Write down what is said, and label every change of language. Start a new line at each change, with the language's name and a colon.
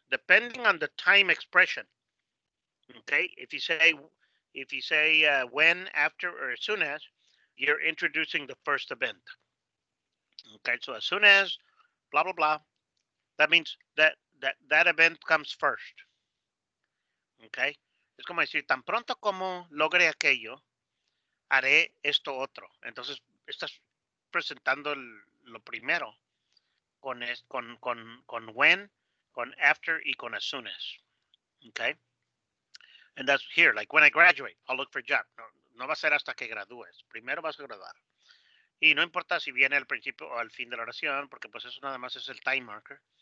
English: Depending on the time expression. Okay. If you say when, after, or as soon as, you're introducing the first event. Okay. So as soon as, blah, blah, blah, that means that event comes first. Okay.
Spanish: Es como decir, tan pronto como logre aquello, haré esto otro. Entonces, estás presentando lo primero con when, con after y con as soon as. Okay.
English: And that's here, like when I graduate, I'll look for a job.
Spanish: No va a ser hasta que gradúes. Primero vas a graduar. Y no importa si viene al principio o al fin de la oración, porque pues eso nada más es el time marker.